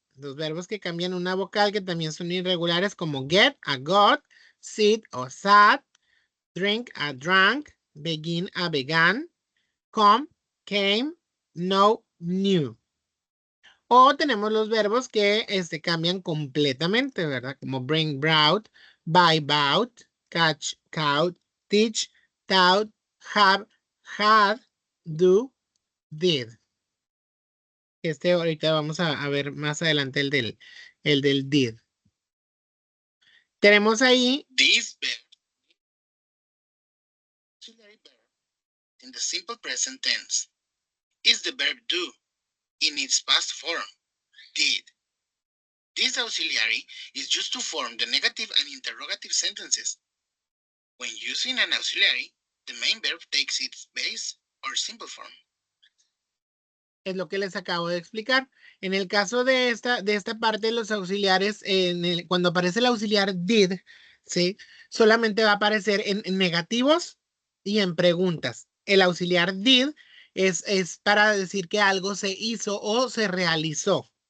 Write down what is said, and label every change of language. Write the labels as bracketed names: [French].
[Spanish] Los verbos que cambian una vocal que también son irregulares como get a got, sit o sat, drink a drank, begin a began, come, came, know, knew. O tenemos los verbos que cambian completamente, ¿verdad? Como bring, brought, buy, bought, catch, caught, teach, taught, have, had, do, did. Ahorita vamos a ver más adelante el del did. Tenemos ahí [English] This verb in the simple present tense is the verb do in its past form, did. This auxiliary is used to form the negative and interrogative sentences. When using an auxiliary, the main verb takes its base or simple form. [Spanish] es lo que les acabo de explicar. En el caso de esta parte de los auxiliares, cuando aparece el auxiliar did, ¿sí? Solamente va a aparecer en negativos y en preguntas. El auxiliar did es para decir que algo se hizo o se realizó.